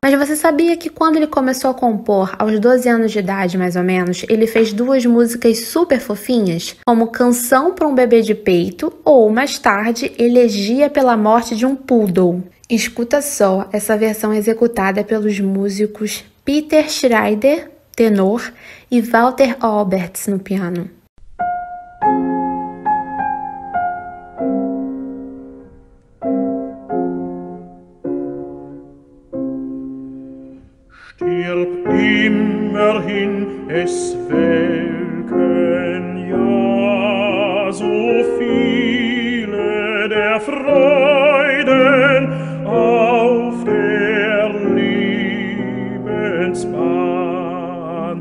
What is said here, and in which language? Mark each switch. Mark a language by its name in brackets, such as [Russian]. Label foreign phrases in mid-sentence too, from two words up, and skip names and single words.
[Portuguese] Mas você sabia que quando ele começou a compor, aos 12 anos de idade mais ou menos, ele fez 2 músicas super fofinhas, como Canção para um Bebê de Peito ou, mais tarde, Elegia pela Morte de um Poodle. Escuta só essa versão executada pelos músicos Peter Schrader, tenor, e Walter Alberts no piano. [German] Stirb immerhin, es welken ja so viele der Freuden auf der Lebensbahn.